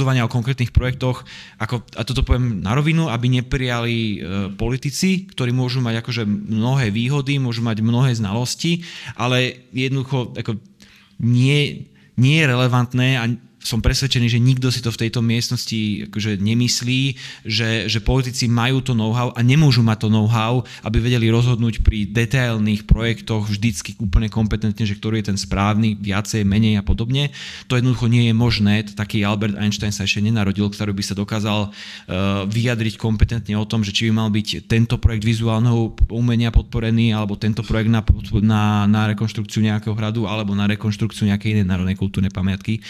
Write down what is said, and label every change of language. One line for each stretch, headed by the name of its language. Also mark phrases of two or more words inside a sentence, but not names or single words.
Slovak: o konkrétnych projektoch, a toto poviem na rovinu, aby neprijali politici, ktorí môžu mať akože mnohé výhody, môžu mať mnohé znalosti, ale jednoducho nie je relevantné a som presvedčený, že nikto si to v tejto miestnosti akože nemyslí, že politici majú to know-how a nemôžu mať to know-how, aby vedeli rozhodnúť pri detailných projektoch vždycky úplne kompetentne, že ktorý je ten správny, viacej, menej a podobne. To jednoducho nie je možné. Taký Albert Einstein sa ešte nenarodil, ktorý by sa dokázal vyjadriť kompetentne o tom, že či by mal byť tento projekt vizuálneho umenia podporený, alebo tento projekt na rekonštrukciu nejakého hradu, alebo na rekonštrukciu nejakej inej národnej kultúrnej pamiatky.